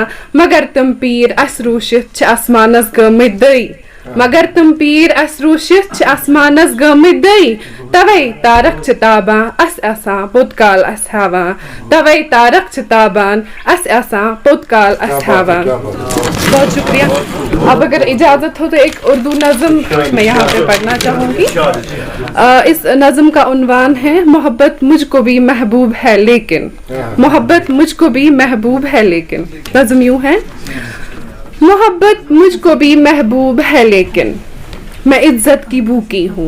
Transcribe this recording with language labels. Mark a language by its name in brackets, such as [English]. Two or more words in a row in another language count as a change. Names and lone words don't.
[Kashmiri] مگر تِم پیٖر اسہِ روٗشِتھ چھِ آسمانس گٔمٕتۍ دٔے, مگر تِم پیٖر اسہِ روٗشِتھ چھِ آسمانس گٔمٕتۍ دٔے. توے تارک چھِ تابان اسہِ آسان پوٚت کال اسہِ ہاوان, توے تارک چھِ تابان اسہِ آسان پوٚت کال اسہِ ہاوان. [Urdu] بہت شکریہ. اب اگر اجازت ہو تو ایک اردو نظم میں یہاں پہ پڑھنا چاہوں گی. اس نظم کا عنوان ہے محبت مجھ کو بھی محبوب ہے لیکن, محبت مجھ کو بھی محبوب ہے لیکن. نظم یوں ہے, محبت مجھ کو بھی محبوب ہے لیکن میں عزت کی بھوکی ہوں.